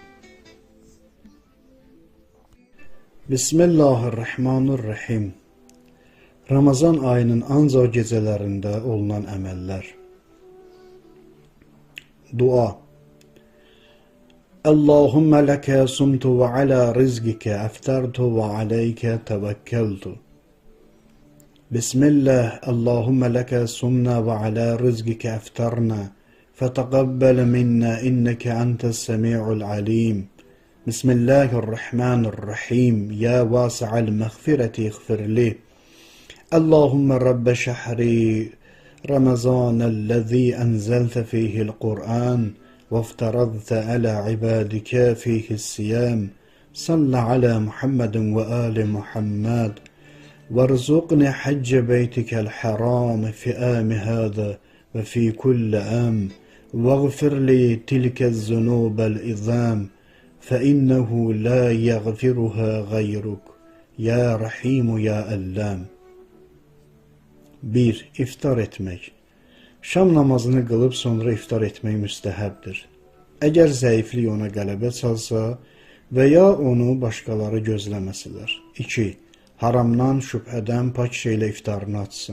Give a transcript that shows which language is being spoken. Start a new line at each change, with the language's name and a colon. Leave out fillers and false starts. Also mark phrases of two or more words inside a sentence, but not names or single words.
Arabic: Bismillahirrahmanirrahim.
Azerbaijani: Ramazan ayının ancaq gecələrində olunan əməllər. Dua.
Arabic: اللهم لك صمت وعلى رزقك أفطرت وعليك توكلت. بسم الله، اللهم لك صمنا وعلى رزقك أفطرنا. فتقبل منا إنك أنت السميع العليم. Bismillahirrahmanirrahim. يا واسع المغفرة اغفر لي. اللهم رب شهر رمضان الذي أنزلت فيه القرآن وافترضت على عبادك فيه الصيام صل على محمد وآل محمد وارزقني حج بيتك الحرام في عام هذا وفي كل عام واغفر لي تلك الذنوب العظام فإنه لا يغفرها غيرك يا رحيم يا ألام.
Azerbaijani: 1. İftar etmək. Şam namazını qılıb sonra iftar etmək müstəhəbdir. Əgər zəiflik ona qələbə çalsa və ya onu başqaları gözləməsələr. 2. Haramdan, şübhədən pak şeylə iftarını açsın.